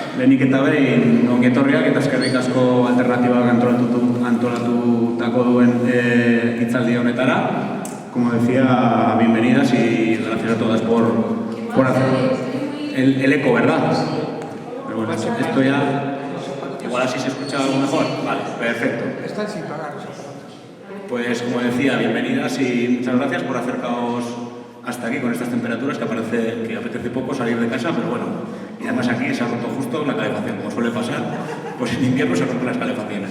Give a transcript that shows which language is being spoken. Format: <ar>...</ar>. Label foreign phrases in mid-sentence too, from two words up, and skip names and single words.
<eu>Lehenik eta behin ongi etorriak eta eskerrik asko alternatibak antolatutako duen hitzaldi honetara.</eu> <es>Como decía, bienvenidas y gracias a todas por hacer el eco, ¿verdad? Pero bueno, esto ya... Igual así se escucha algo mejor. Vale, perfecto. Están sin pagar. Pues como decía, bienvenidas y muchas gracias por acercaros hasta aquí con estas temperaturas que parece que apetece poco salir de casa, pero bueno, y además aquí se ha roto justo la calefacción, como suele pasar, pues en invierno se rompen las calefacciones.</es>